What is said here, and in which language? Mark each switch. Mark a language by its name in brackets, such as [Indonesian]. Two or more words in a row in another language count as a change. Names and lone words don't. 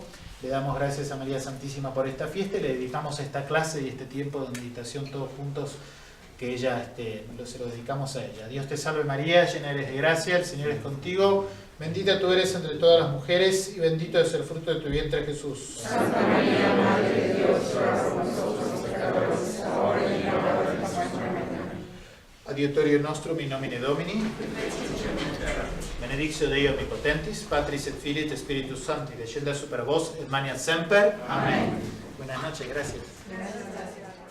[Spanish] Le damos gracias a María Santísima por esta fiesta y le dedicamos esta clase y este tiempo de meditación todos juntos, que ella se lo dedicamos a ella. Dios te salve María, llena eres de gracia, el Señor es contigo. Bendita tú eres entre todas las mujeres y bendito es el fruto de tu vientre, Jesús. Santa María, Madre de Dios, ruega por nosotros pecadores, ahora y en la hora de nuestra muerte. Amén. [Latin] Adiutorio nostrum in nomine Domini. Benedictio Dei omnipotentis, Patris et Filii et Spiritus Sancti, descendat super vos et maniat semper. [Spanish] Amén. Buenas noches, gracias. Gracias.